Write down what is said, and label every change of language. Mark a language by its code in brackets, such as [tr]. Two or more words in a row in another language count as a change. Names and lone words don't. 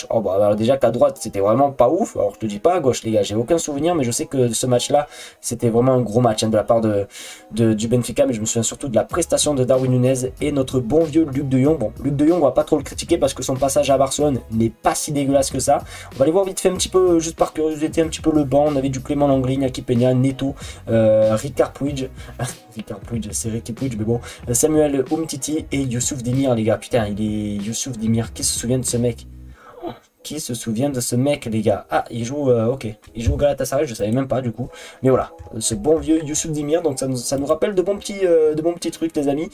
[fr] Oh bah alors déjà qu'à droite c'était vraiment pas ouf, alors je te dis pas à gauche les gars, j'ai aucun souvenir, mais je sais que ce match là c'était vraiment un gros match de la part du Benfica, mais je me souviens surtout de la prestation de Darwin Núñez et notre bon vieux Luc de Jong. Bon, Luc de Jong on va pas trop le critiquer parce que son passage à Barcelone n'est pas si dégueulasse que ça. On va aller voir vite fait un petit peu, juste par curiosité, un petit peu le banc. On avait du Clément Langley, Iñaki Peña, Neto, Ricard Puig, Ricard Puig, c'est Ricky Puig, mais bon, Samuel Umtiti et Youssouf Demir, les gars. Putain, il est Youssouf Demir. Qui se souvient de ce mec? Qui se souvient de ce mec, les gars? Ah, il joue, ok, il joue au Galatasaray, je savais même pas du coup. Mais voilà, ce bon vieux Youssouf Demir, donc ça nous rappelle de bons petits trucs, les amis.